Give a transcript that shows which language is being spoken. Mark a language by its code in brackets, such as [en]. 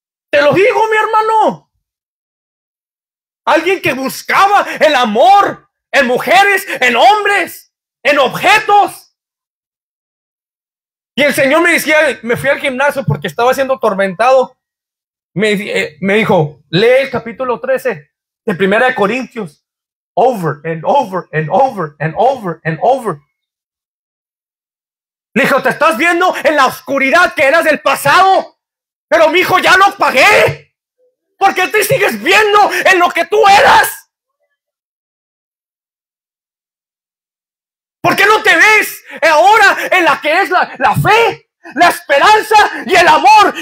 [es] Te lo digo, mi hermano. Alguien que buscaba el amor en mujeres, en hombres, en objetos. Y el Señor me decía, me fui al gimnasio porque estaba siendo atormentado. Me dijo, lee el capítulo 13 de 1 Corintios. [en] Over and over and over and over and over. [es] Le dijo, te estás viendo en la oscuridad que eras del pasado. Pero mi hijo, ya lo pagué. ¿Por qué te sigues viendo en lo que tú eras? ¿Por qué no te ves ahora en la que es la fe, la esperanza y el amor?